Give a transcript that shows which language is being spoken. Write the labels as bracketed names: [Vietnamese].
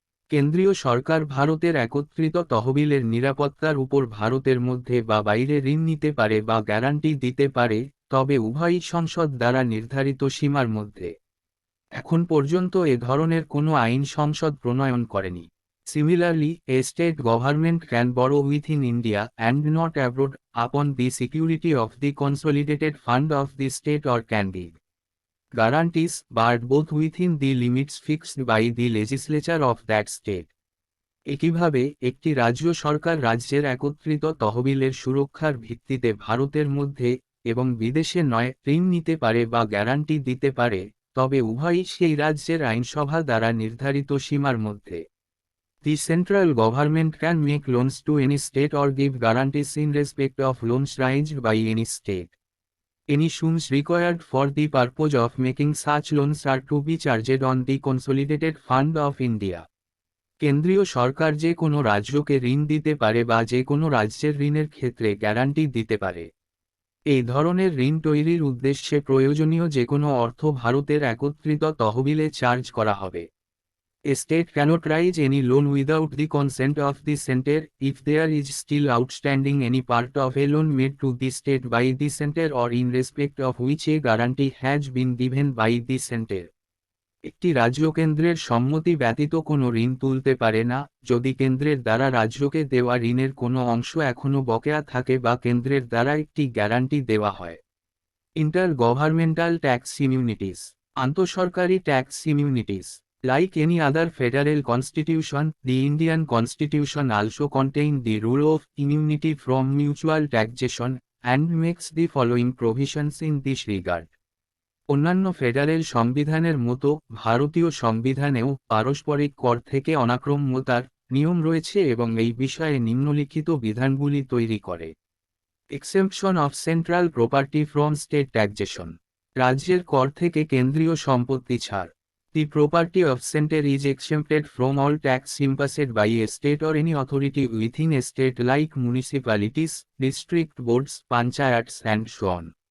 [Bangla] কেন্দ্রীয় সরকার ভারতের একত্রিত তহবিলের নিরাপত্তার উপর ভারতের মধ্যে বা বাইরে ঋণ নিতে পারে বা গ্যারান্টি দিতে পারে, তবে উভয়ই সংসদ দ্বারা নির্ধারিত সীমার মধ্যে। এখন পর্যন্ত এ ধরনের কোনো আইন সংসদ প্রণয়ন করেনি। [English] Similarly, a state government can borrow within India and not abroad upon the security of the consolidated fund of the state or can give guarantees, but both within the limits fixed by the legislature of that state. [Bangla] একইভাবে একটি রাজ্য সরকার রাজ্যের একত্রিত তহবিলের সুরক্ষার ভিত্তিতে ভারতের মধ্যে এবং বিদেশে নয় ঋণ নিতে পারে বা গ্যারান্টি দিতে পারে, তবে উভয়ই সেই রাজ্যের আইনসভা দ্বারা নির্ধারিত সীমার মধ্যে। [English] The central government can make loans to any state or give guarantees in respect of loans raised by any state. Any sums required for the purpose of making such loans are to be charged on the Consolidated Fund of India. [Bangla] কেন্দ্রীয় সরকার যে কোনো রাজ্যকে ঋণ দিতে পারে বা যে কোনো রাজ্যের ঋণের ক্ষেত্রে গ্যারান্টি দিতে পারে। এই ধরনের ঋণ তৈরির উদ্দেশ্যে প্রয়োজনীয় যে কোনো অর্থ ভারতের একত্রিত তহবিলে চার্জ করা হবে। [English] A state cannot raise any loan without the consent of the center if there is still outstanding any part of a loan made to the state by the center or in respect of which a guarantee has been given by the center. [Bangla] একটি রাজ্য কেন্দ্রের সম্মতি ব্যতীত কোনো ঋণ তুলতে পারে না, যদি কেন্দ্রের দ্বারা রাজ্যকে দেওয়া ঋণের কোনো অংশ এখনও বকেয়া থাকে বা কেন্দ্রের দ্বারা একটি গ্যারান্টি দেওয়া হয়। [English] inter governmental tax immunities, [Bangla] আন্তঃসরকারি tax immunities. [English] Like any other federal constitution, the Indian Constitution also contains the rule of immunity from mutual taxation, and makes the following provisions in this regard. [Bangla] অন্যান্য federal সংবিধানের মতো ভারতীয় সংবিধানেও পারস্পরিক কর থেকে অনাক্রম্যতার নিয়ম রয়েছে এবং এই বিষয়ে নিম্নলিখিত বিধানগুলি তৈরি করে। [English] Exemption of central property from state taxation, [Bangla] রাজ্যের কর থেকে কেন্দ্রীয় সম্পত্তি ছাড়। [English] The property of center is exempted from all tax imposed by a state or any authority within a state like municipalities, district boards, panchayats and so on.